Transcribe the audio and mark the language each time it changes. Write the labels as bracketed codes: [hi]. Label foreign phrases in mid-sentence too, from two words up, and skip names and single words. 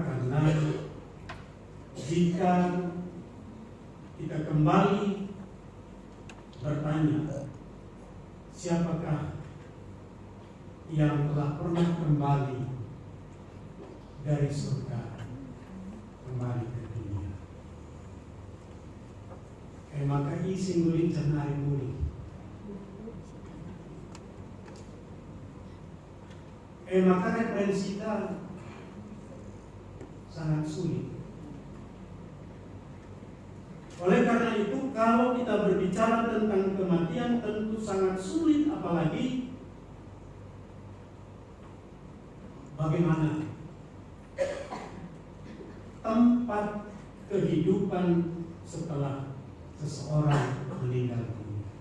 [id] Karena jika kita kembali bertanya, siapakah yang telah pernah kembali dari surga kembali ke dunia? Maka isi ngulit janari muli. Maka referensi kita sangat sulit. Oleh karena itu, kalau kita berbicara tentang kematian tentu sangat sulit, apalagi bagaimana tempat kehidupan setelah seseorang meninggal dunia.